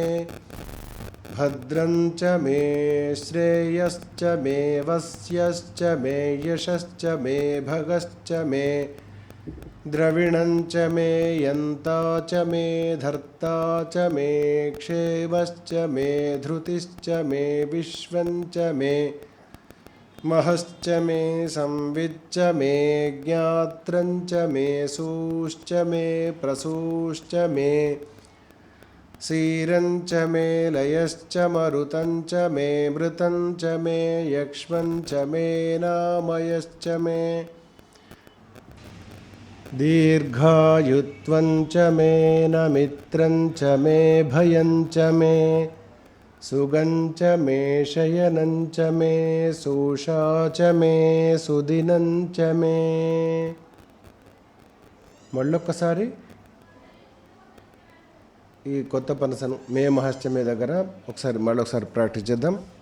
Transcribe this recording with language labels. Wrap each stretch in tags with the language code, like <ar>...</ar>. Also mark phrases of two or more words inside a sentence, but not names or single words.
<sa>భద్రం చ మే శ్రేయశ్చ మే వస్యశ్చ మే యశశ్చ మే భగశ్చ మే ద్రవిణం చ మే యంతా చ మే ధర్తా చ మే క్షేమశ్చ మే ధృతిశ్చ మే విశ్వం చ మే महश्च मे संविच्च मे ज्ञात्रं च मे सूश्च मे प्रसूश्च मे सीरं च मे लयश्च मरुतं च मे मृतं च मे यक्ष्मं च मे नामयश्च मे दीर्घायुत्वं च मे नमित्रं च मे भयं च मे సుగం చ మే శయనం చ మే శోషా చ మే సుదినం చ మే.</sa> <te>మళ్ళొక్కసారి ఈ కొత్త పనసను</te> <sa>మే మహశ్చమే</sa> <te>దగ్గర మళ్ళొకసారి ప్రాక్టీస్ చేద్దాం.</te>